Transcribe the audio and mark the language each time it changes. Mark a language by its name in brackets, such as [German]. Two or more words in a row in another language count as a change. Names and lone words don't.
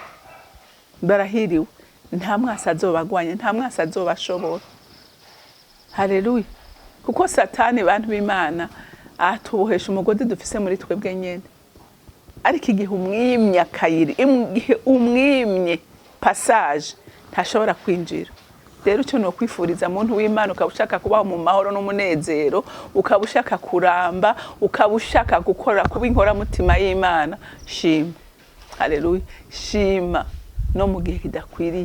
[Rundi] Barahiriwe. Nta mwasa azobagwanya, nta mwasa azobashobora. Haleluya. Kuko satani bantu b'Imana atubohesha umugozi dufise muri twebwe nyene. Ariko igihe umwimye akayiri, igihe umwimye passage ntashobora kwinjira. Rero cyo no kwifuriza muntu w'Imana ukabushaka kubaho mu mahoro n'umunezero, ukabushaka kuramba, ukabushaka gukora kuba inkora mutima y'Imana, shima. Haleluya. Shima no mu gihe kidakwiriye.